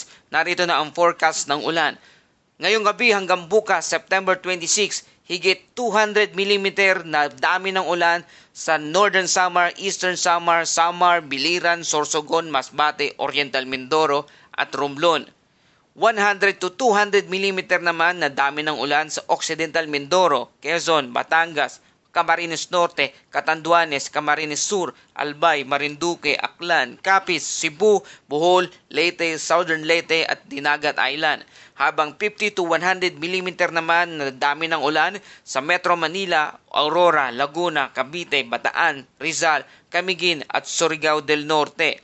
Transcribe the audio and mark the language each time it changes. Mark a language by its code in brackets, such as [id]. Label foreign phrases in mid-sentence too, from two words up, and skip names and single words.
[tl] Narito na ang forecast ng ulan. Ngayong gabi hanggang bukas, September 26, higit 200 mm na dami ng ulan sa Northern Samar, Eastern Samar, Samar, Biliran, Sorsogon, Masbate, Oriental Mindoro at Romblon. 100 to 200 mm naman na dami ng ulan sa Occidental Mindoro, Quezon, Batangas, Camarines Norte, Catanduanes, Camarines Sur, Albay, Marinduque, Aklan, Capiz, Cebu, Bohol, Leyte, Southern Leyte at Dinagat Island. Habang 50 to 100 mm naman na dami ng ulan sa Metro Manila, Aurora, Laguna, Cavite, Bataan, Rizal, Camiguin at Surigao del Norte.